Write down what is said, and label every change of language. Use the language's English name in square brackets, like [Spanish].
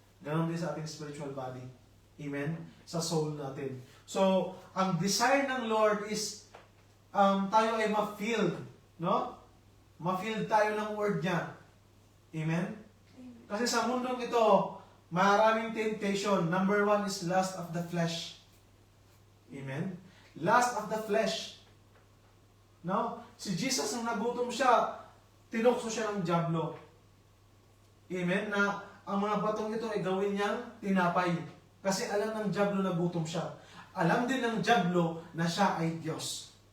[Filipino] Ganon din sa ating spiritual body. Amen? Sa soul natin. So, ang desire ng Lord is tayo ay ma-filled, no? Ma-filled tayo ng word niya. Amen? Kasi sa mundong ito, maraming temptation. [English] Number 1 is lust of the flesh. Amen? Lust of the flesh. No? [Filipino] Si Jesus, nang nagutom siya, tinukso siya ng dyablo. Amen? Na ang mga batong ito ay gawin niyang tinapay. Kasi alam ng dyablo na gutom siya. Alam din ng dyablo na siya ay Diyos.